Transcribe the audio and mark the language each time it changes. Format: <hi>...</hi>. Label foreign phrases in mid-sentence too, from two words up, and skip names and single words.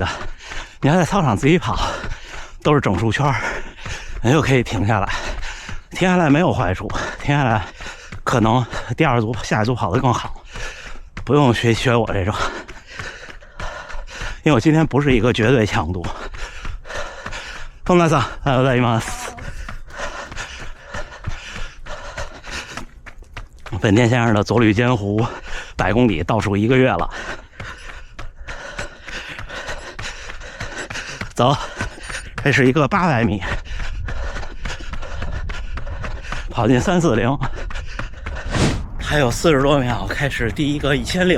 <zh>你要在操场自己跑，都是整数圈，你就可以停下来。停下来没有坏处，停下来可能第二组、下一组跑得更好，不用学我这种。因为我今天不是一个绝对强度。</zh> <ja>东大さん、おはようございます。</ja> <zh>本田先生的左吕坚湖100公里倒数1个月了，走，这是一个800米，跑进340，还有40多秒开始第一个1600。</zh>